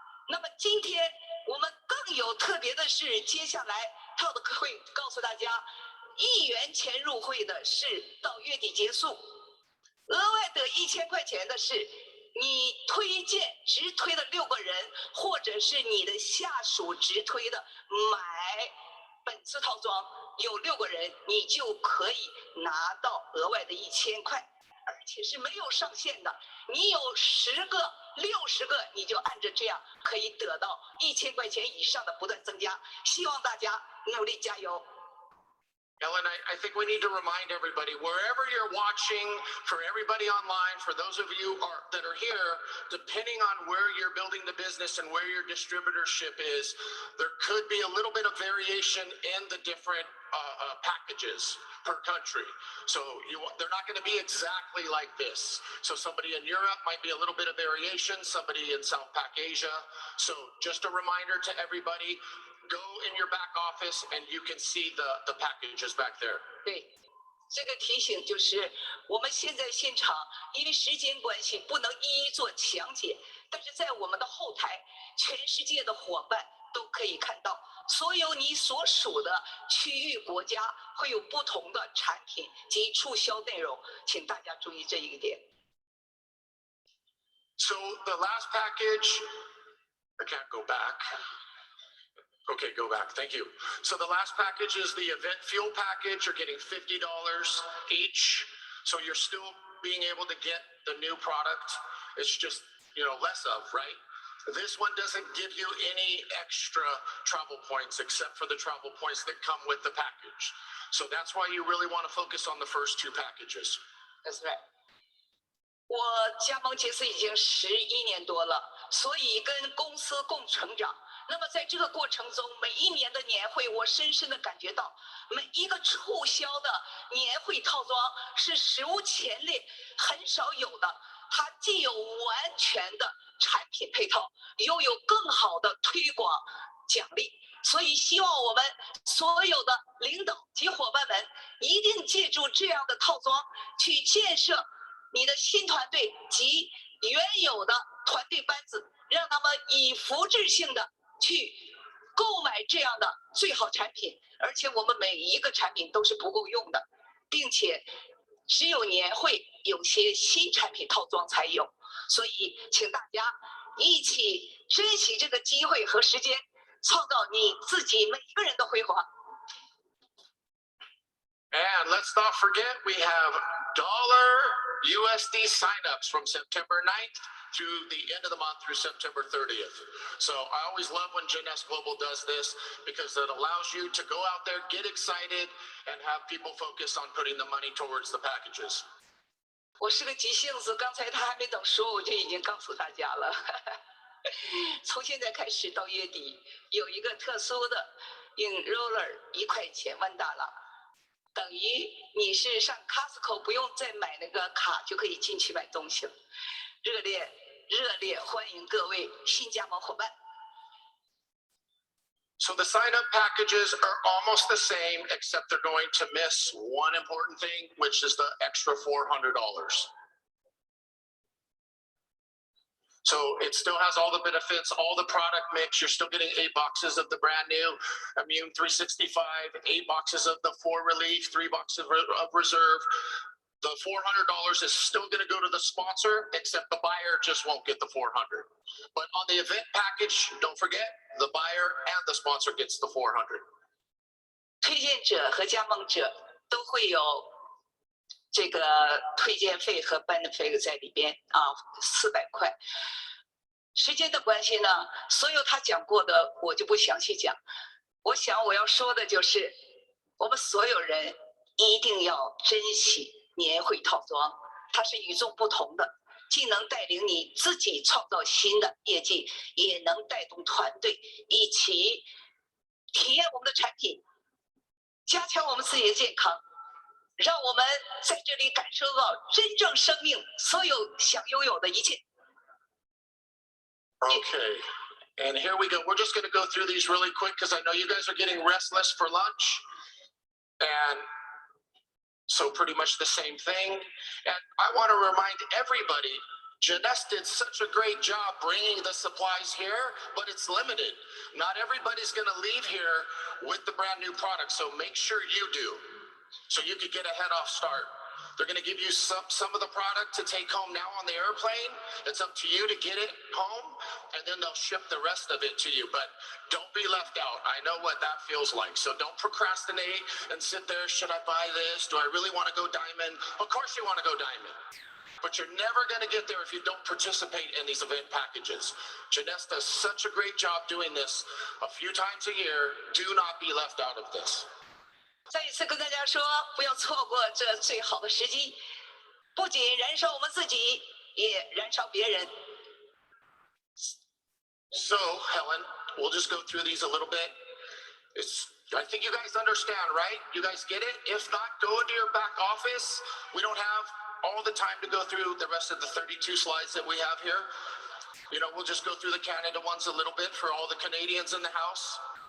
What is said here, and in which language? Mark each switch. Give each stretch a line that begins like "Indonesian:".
Chinese: 那么今天我们更有特别的是，接下来套的会告诉大家，1元钱入会的是到月底结束，额外的1000块钱的是你推荐直推的6个人，或者是你的下属直推的买本次套装有6个人，你就可以拿到额外的1000块。而且是没有上限的，你有10个、60个，你就按着这样可以得到1000块钱以上的不断增加。希望大家努力加油。
English: Ellen, I think we need to remind everybody, wherever you're watching, for everybody online, for those of you that are here, depending on where you're building the business and where your distributorship is, there could be a little bit of variation in the different packages per country. So they're not going to be exactly like this. So somebody in Europe might be a little bit of variation, somebody in South Pac Asia. So just a reminder to everybody, go in your back office and you can see the packages back there.
Chinese: 对，这个提醒就是我们现在现场因为时间关系不能一一做详解，但是在我们的后台，全世界的伙伴都可以看到，所有你所属的区域国家会有不同的产品及促销内容，请大家注意这一点。
English: So the last package, I can't go back. Okay, go back. Thank you. So the last package is the event fuel package. You're getting $50 each. So you're still being able to get the new product. It's just, less of, right? This one doesn't give you any extra travel points except for the travel points that come with the package. So that's why you really want to focus on the first 2 packages. That's right.
Chinese: 我加盟杰斯已经11年多了，所以跟公司共成长。那么在这个过程中，每一年的年会，我深深的感觉到，每一个促销的年会套装是史无前例、很少有的。它既有完全的产品配套，又有更好的推广奖励。所以，希望我们所有的领导及伙伴们一定借助这样的套装，去建设你的新团队及原有的团队班子，让他们以福制性的去购买这样的最好产品。而且我们每一个产品都是不够用的，并且只有年会有些新产品套装才有。所以，请大家一起珍惜这个机会和时间，创造你自己每一个人的辉煌。
English: And let's not forget, we have dollar USD signups from September 9th to the end of the month through September 30th. So I always love when Jeunesse Global does this because it allows you to go out there, get excited, and have people focus on putting the money towards the packages.
Chinese: 我是个急性子，刚才他还没等说，我就已经告诉大家了。从现在开始到月底，有一个特殊的Enroller 1块钱万达拉，等于你是上 Costco 不用再买那个卡就可以进去买东西了。热烈欢迎各位新加盟伙伴。
English: So the sign-up packages are almost the same, except they're going to miss one important thing, which is the extra $400. So it still has all the benefits, all the product mix. You're still getting 8 boxes of the brand new Immune 365, 8 boxes of the 4 Relief, 3 boxes of Reserve. The $400 is still going to go to the sponsor, except the buyer just won't get the $400. But on the event package, don't forget, the buyer and the sponsor gets the $400.
Chinese: 推荐者和加盟者都会有这个推荐费和 benefit 在里边啊，400块。时间的关系呢，所有他讲过的我就不详细讲。我想我要说的就是，我们所有人一定要珍惜年会套装，它是与众不同的，既能带领你自己创造新的业绩，也能带动团队一起体验我们的产品，加强我们自己的健康，让我们在这里感受到真正生命所有想拥有的一切。
English: Okay, and here we go. We're just going to go through these really quick because I know you guys are getting restless for lunch. And so pretty much the same thing. And I want to remind everybody, Jeunesse did such a great job bringing the supplies here, but it's limited. Not everybody's going to leave here with the brand new product, so make sure you do, so you could get a head-off start. They're going to give you some of the product to take home now on the airplane. It's up to you to get it home, and then they'll ship the rest of it to you. But don't be left out. I know what that feels like. So don't procrastinate and sit there. Should I buy this? Do I really want to go diamond? Of course you want to go diamond. But you're never going to get there if you don't participate in these event packages. Jeunesse does such a great job doing this a few times a year. Do not be left out of this.
Chinese: 再一次跟大家说，不要错过这最好的时机，不仅燃烧我们自己，也燃烧别人。
English: So, Helen, we'll just go through these a little bit. I think you guys understand, right? You guys get it? If not, go into your back office. We don't have all the time to go through the rest of the 32 slides that we have here. You know, we'll just go through the Canada ones a little bit for all the Canadians in the house.